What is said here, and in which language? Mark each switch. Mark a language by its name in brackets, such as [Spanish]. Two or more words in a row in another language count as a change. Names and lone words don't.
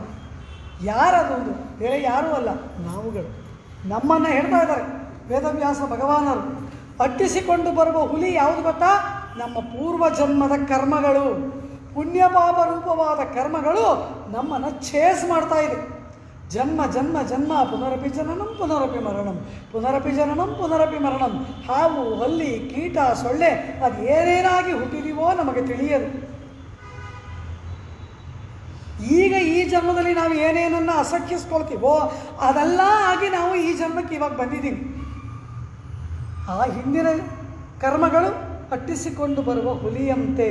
[Kannada] ಯಾರದು? ಒಂದು ಬೇರೆ ಯಾರೂ ಅಲ್ಲ, ನಾವುಗಳು. ನಮ್ಮನ್ನು ಹೇಳ್ತಾ ಇದ್ದಾರೆ ವೇದವ್ಯಾಸ ಭಗವಾನರು. ಅಟ್ಟಿಸಿಕೊಂಡು ಬರುವ ಹುಲಿ ಯಾವುದು ಗೊತ್ತಾ? ನಮ್ಮ ಪೂರ್ವಜನ್ಮದ ಕರ್ಮಗಳು, ಪುಣ್ಯ ಪಾಪ ರೂಪವಾದ ಕರ್ಮಗಳು ನಮ್ಮನ್ನು ಛೇಸ್ ಮಾಡ್ತಾ ಇದೆ. [Sanskrit] ಜನ್ಮ ಜನ್ಮ ಜನ್ಮ ಪುನರಪಿ ಜನನಂ ಪುನರಪಿ ಮರಣಂ, ಪುನರಪಿ ಜನನಂ ಪುನರಪಿ ಮರಣಂ. [Kannada] ಹಾವು, ಹಲ್ಲಿ, ಕೀಟ, ಸೊಳ್ಳೆ ಅದು ಏನೇನಾಗಿ ಹುಟ್ಟಿದೀವೋ ನಮಗೆ ತಿಳಿಯದು. ಈಗ ಈ ಜನ್ಮದಲ್ಲಿ ನಾವು ಏನೇನನ್ನು ಅಸಖ್ಯಿಸ್ಕೊಳ್ತೀವೋ ಅದೆಲ್ಲ ಆಗಿ ನಾವು ಈ ಜನ್ಮಕ್ಕೆ ಇವಾಗ ಬಂದಿದ್ದೀವಿ. ಆ ಹಿಂದಿನ ಕರ್ಮಗಳು ಅಟ್ಟಿಸಿಕೊಂಡು ಬರುವ ಹುಲಿಯಂತೆ.